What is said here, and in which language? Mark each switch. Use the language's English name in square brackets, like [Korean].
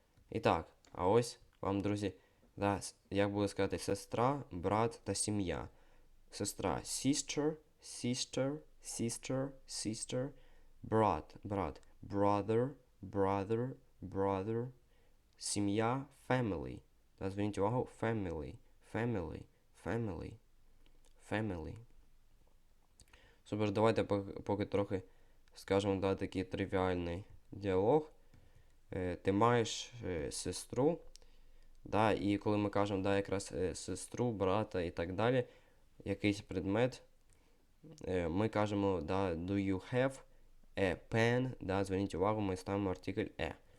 [Ukrainian] І так, а ось вам, друзі, як буде сказати, сестра, брат та сім'я. [English] Сестра sister, sister, sister, sister, брат, brother, brother, brother, сім'я family. [Ukrainian] Зверніть увагу, family, family, family, family. Супер, давайте поки трохи скажемо такий тривіальний діалог. Ти маєш сестру, і коли ми кажемо якраз сестру, брата і так далі, якийсь предмет, ми кажемо [English] do you have a pen, [Ukrainian] зверніть увагу, ми ставимо артикль a.